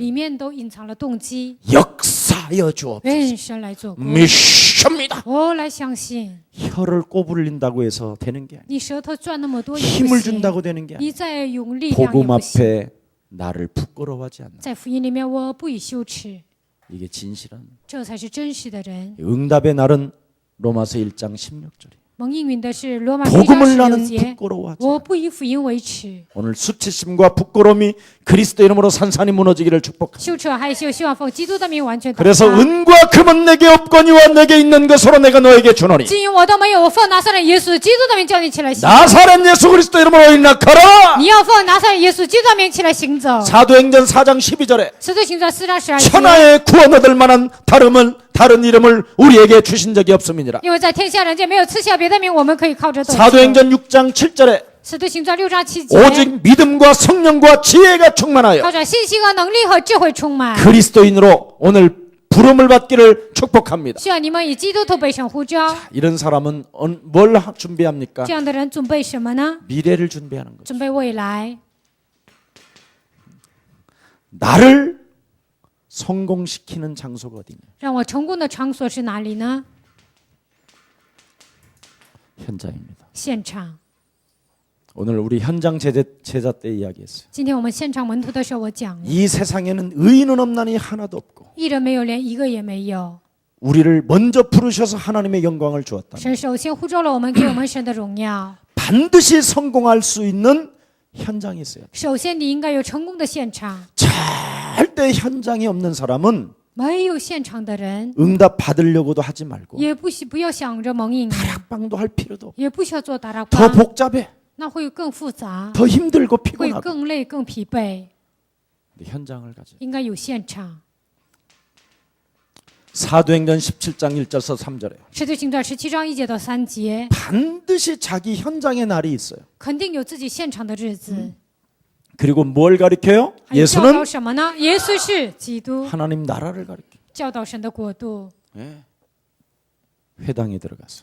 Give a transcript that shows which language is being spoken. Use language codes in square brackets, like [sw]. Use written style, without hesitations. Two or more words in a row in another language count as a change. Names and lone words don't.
[zh] 里面都隐藏了动机， [ko] 역사하여 주옵소서. [zh] 任神来做工。 [ko] 믿습니다. [zh] 我来相信， [ko] 혀를 꼬부린다고 해서 되는 게 아니야. [zh] 你舌头转那么多也不 [ko] 힘을 [zh] 行， [ko] 준다고 되는 게 아니야. [zh] 你再用力量也 [ko] 복음 [zh] 不行。 [ko] 앞에 나를 부끄러워하지 않나. [zh] 在福音里面，我不以羞耻， [ko] 이게 진실한 [zh] 这才是真实的人。 [ko] 응답의 날은 로마서 1장 16절이. [zh] 蒙应允的是罗马书1章 [ko] 복음을 나는 [zh] 16 节， [ko] 부끄러워하지. [zh] 我不以福音为耻。 [ko] 오늘 수치심과 부끄러움이 그리스도 이름으로 산산이 무너지기를 축복합니다. [zh] 羞耻和害羞，希望奉基督的名完全倒 [ko] 그래서 [zh] 塌。 [ko] 은과 금은 내게 없거니와 내게 있는 것으로 내가 너에게 주노니 [zh] 金银我都没有，我奉拿撒勒耶稣基督的名叫你起来行。 [ko] 나사렛 예수 그리스도 이름으로 일어나거라. [zh] 你要奉拿撒勒耶稣基督的名起来行走。 [ko] 사도행전 4장 12절에 [zh] 使徒行传4章12节， [ko] 천하의 구원 얻을 만한 다름은 다른 이름을 우리에게 주신 적이 없습니다. [zh] 因为在天下人间没有赐下别的名，我们可以靠着得救。 [ko] 사도행전 6장 7절에 [zh] 使徒行传6章7节， [ko] 오직 믿음과 성령과 지혜가 충만하여 [zh] 靠着信心和能力和智慧充满。 [ko] 그리스도인으로 오늘 부름을 받기를 축복합니다. [zh] 希望你们以基督徒被神呼召。 [ko] 이런 사람은 뭘 준비합니까? [zh] 这样的人准备什么呢？ [ko] 미래를 준비하는 거죠. [zh] 准备未来。 [ko] 나를 성공시키는 장소가 어디냐? [zh] 让我成功的场所是哪里呢？ [ko] 현장입니다. [zh] 现场。 [ko] 오늘 우리 현장 제자 때 이야기했어요. [zh] 今天我们现场门徒的时候，我讲了， [ko] 이 세상에는 의인은 없나니 하나도 없고 [zh] 一人没有，连一个也没有。 [ko] 우리를 먼저 부르셔서 하나님의 영광을 주었다. [zh] 神首先呼召了我们，给我们神的荣耀。 [ko] 반드시 성공할 수 있는 현장이 있어요. [zh] 首先，你应该有成功的现场。 [ko] 절대 현장이 없는 사람은 [zh] 没有现场的人， [ko] 응답 받으려고도 하지 말고 [zh] 也不要想着蒙应， [ko] 다락방도 할 필요도 없고 [zh] 也不需要做达拉 [ko] 더 [zh] 邦， [ko] 복잡해. [zh] 那会更复杂， [ko] 더 힘들고 [zh] 会 [ko] 피곤하고 [zh] 更累、更疲惫。 [ko] 현장을 가져. [zh] 应该有现场。 [ko] 사도행전 17장 1절에서 3절에 [zh] 使徒行传17章1节到3节， [ko] 반드시 자기 현장의 날이 있어요. [zh] 肯定有自己现场的日子。 [ko] 그리고 뭘 가리켜요? [zh] 还有教导 [ko] 예수는 [zh] 什么呢？耶稣是基督， [ko] 하나님 나라를 가리켜. [zh] 教导神的国度， [ko] 회당에 들어가서